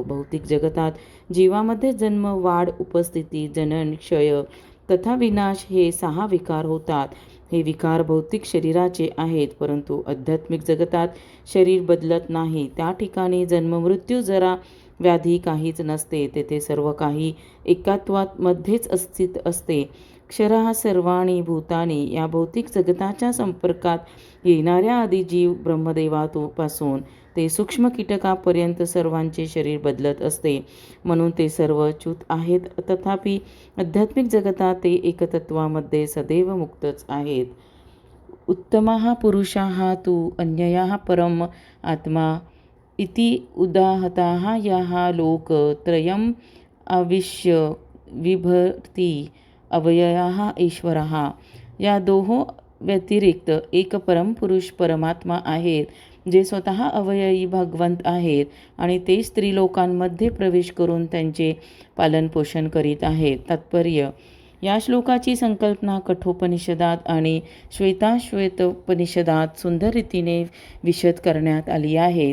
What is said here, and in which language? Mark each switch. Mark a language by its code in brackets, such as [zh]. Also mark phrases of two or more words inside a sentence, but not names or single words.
[mr] भौतिक जगतात जीवामध्ये जन्म, वाढ, उपस्थिती, जनन, क्षय तथा विनाश हे 6 विकार होतात. हे विकार भौतिक शरीराचे आहेत, परंतु आध्यात्मिक जगतात शरीर बदलत नाही. त्या ठिकाणी जन्म, मृत्यू, जरा, व्याधी काहीच नसते. तेथे सर्व काही एकात्वात मध्येच अस्तित्व असते. [sa] क्षरः सर्वाणि भूतानि [mr] या भौतिक जगताच्या संपर्कात येणाऱ्या आदिजीव ब्रह्मदेवापासून ते सूक्ष्म कीटकापर्यंत सर्वांचे शरीर बदलत असते, म्हणून ते सर्व च्युत आहेत. तथापि आध्यात्मिक जगतात ते एकतत्वामध्ये सदैव मुक्तच आहेत. [sa] उत्तमः पुरुषः तु अन्यः परम आत्मा इति उदाहताः यः लोक त्रयम् आविश्य विभर्ति अव्ययः ईश्वरः. [mr] या दोहो व्यतिरिक्त एक परमपुरुष परमात्मा आहेत, जे स्वतः अवयवी भगवंत आहेत आणि ते स्त्रीलोकांमध्ये प्रवेश करून त्यांचे पालनपोषण करीत आहेत. तात्पर्य: या श्लोकाची संकल्पना कठोपनिषदात आणि श्वेताश्वेतोपनिषदात सुंदर रीतीने विशद करण्यात आली आहे.